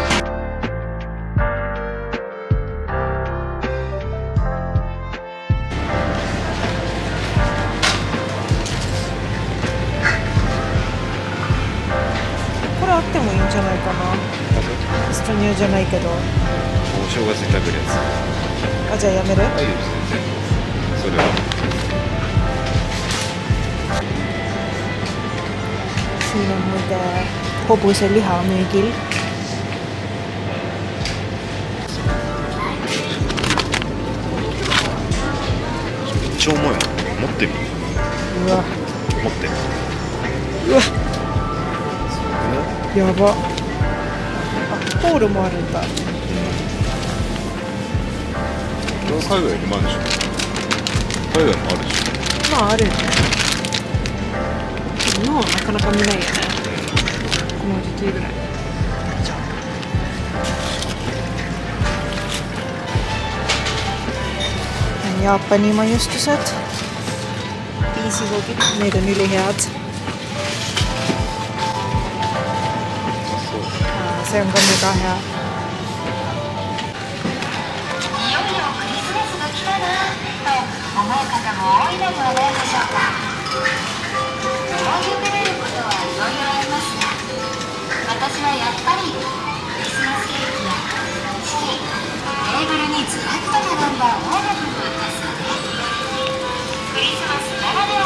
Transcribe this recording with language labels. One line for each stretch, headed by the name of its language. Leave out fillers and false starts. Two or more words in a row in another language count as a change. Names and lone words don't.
Japanese: これあってもいいんじゃないかな。ストニューじゃないけど。お正月に食べるやつ。あ、じゃあやめる？いいよ、全然。それは。
Estonian: Siin on muide hobuse liha müügil.
Japanese: めっちゃ重い。持ってみ。うわ。持って。うわ。やば。あ、ホールもあるんだ。これは海外にもあるでしょ。海外もあるでしょ。まああるよね。日本はなかなか見ないよね。この時期ぐらい。
Estonian: Jaapani majoistused. 5 need on ülihead. See on ka mega hea.
Japanese: いよいよクリスマスが来たなと思う方も多いのではないでしょうか。思い浮かべることはいろいろありますが、私はやっぱりクリスマスケーキやチキン、テーブルにずらっと並んだオーナブルですよね。クリスマスなら